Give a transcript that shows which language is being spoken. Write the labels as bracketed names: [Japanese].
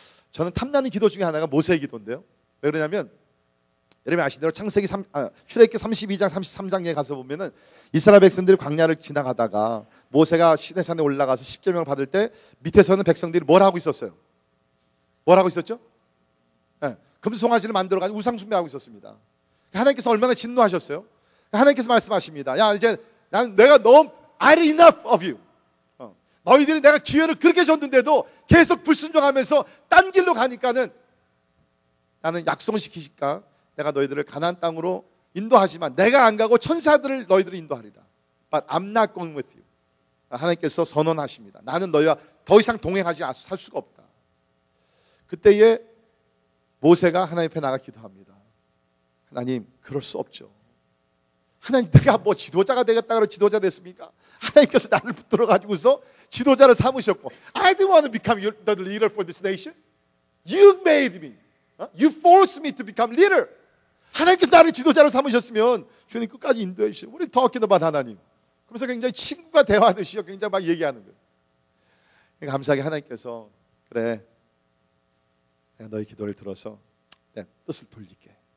[Korean] 저는 탐나는 기도 중에 하나가 모세의 기도인데요. 왜 그러냐면 여러분이 아시는 대로 출애굽기 32장 33장에 가서 보면은 이스라엘 백성들이 광야를 지나가다가 모세가 시내산에 올라가서 십계명을 받을 때 밑에서는 백성들이 뭘 하고 있었어요? 뭘 하고 있었죠? 네, 금송아지를 만들어가지고 우상 숭배하고 있었습니다. 하나님께서 얼마나 진노하셨어요? 하나님께서 말씀하십니다. 야, 이제 내가 너무 [English] I had enough of you. [Korean] 너희들이 내가 기회를 그렇게 줬는데도 계속 불순종하면서 딴 길로 가니까는 나는 약속을 지키실까? 내가 너희들을 가나안 땅으로 인도하지만 내가 안 가고 천사들을 너희들을 인도하리라. [English] But I'm not going with you. [Korean] 하나님께서 선언하십니다. 나는 너희와 더 이상 동행하지 살 수가 없다. 그때에 모세가 하나님 앞에 나가 기도합니다. 하나님, 그럴 수 없죠. 하나님, 내가 뭐 지도자가 되겠다 그러고 지도자 됐습니까? 하나님께서 나를 붙들어 가지고서 지도자를 삼으셨고, [English] I didn't want to become the leader for this nation. You made me. You forced me to become leader. [Korean] 하나님께서 나를 지도자로 삼으셨으면 주님 끝까지 인도해 주시고, 우리 [English] talking about [Korean] 하나님. 그래서 굉장히 친구가 대화하듯이 굉장히 막 얘기하는 거예요. 감사하게 하나님께서 그래, 내가 너희 기도를 들어서 내 뜻을 돌릴게.